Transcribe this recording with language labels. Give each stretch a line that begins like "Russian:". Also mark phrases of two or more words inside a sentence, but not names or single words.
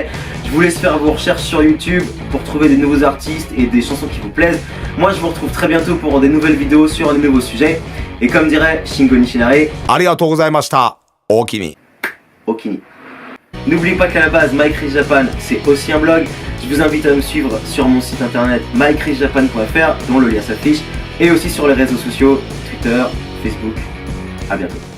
French: Je vous laisse faire vos recherches sur YouTube pour trouver des nouveaux artistes et des chansons qui vous plaisent. Moi je vous retrouve très bientôt pour des nouvelles vidéos sur un nouveau sujet. Et comme dirait Shingo Nishinari,
Japanese: ありがとうございました、おおきに.
French: Okini. N'oubliez pas qu'à la base My Crazy Japan c'est aussi un blog. Je vous invite à me suivre sur mon site internet mycrazyjapan.fr dont le lien s'affiche. Et aussi sur les réseaux sociaux, Twitter, Facebook. A bientôt.